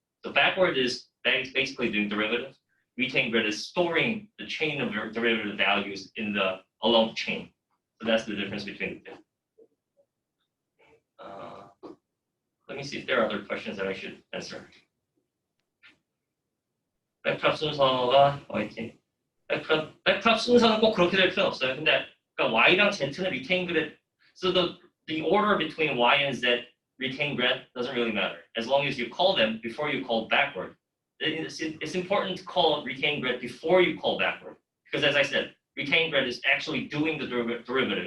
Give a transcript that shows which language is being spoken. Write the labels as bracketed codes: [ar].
[en] So backward is basically doing derivative. Retain grad is storing the chain of derivative values along the chain. So that's the difference between the two. Let me see if there are other questions that I should answer. [ko] 백프랍 순서가 YT. 백프랍 순서는 꼭 그렇게 될 필요 없어요. 근데 그러니까 Y랑 Z는 [en] retain grid. So the order between Y and Z retain grid doesn't really matter as long as you call them before you call backward. It's important to call retain grid before you call backward because, as I said, retain grid is actually doing the derivative.